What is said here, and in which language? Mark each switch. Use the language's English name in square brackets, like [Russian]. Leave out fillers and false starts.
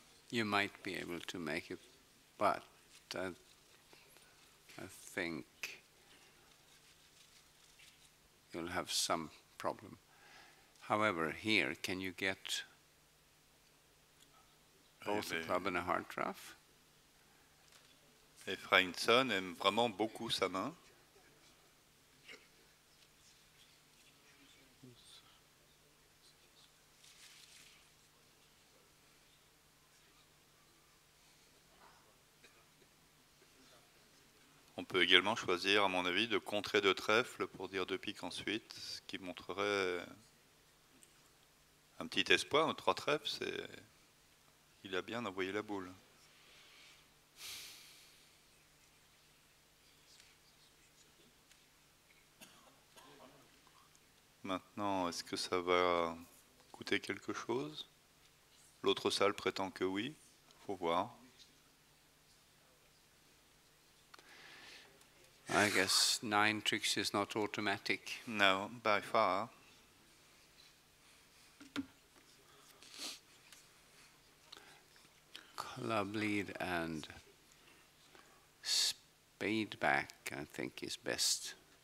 [English] You might be able to make it, but I think you'll have some problem. However, here, can you get both a club and a heart draft? [French] Efraimson aime vraiment beaucoup sa main. On peut également choisir, à mon avis, de contrer 2 trèfles pour dire 2 piques ensuite, ce qui montrerait un petit espoir, 3 trèfles, il a bien envoyé la boule. Maintenant, est-ce que ça va coûter quelque chose? L'autre salle prétend que oui, faut voir. [English] I guess 9 tricks is not automatic. No, by far. Club lead and spade back, I think, is best.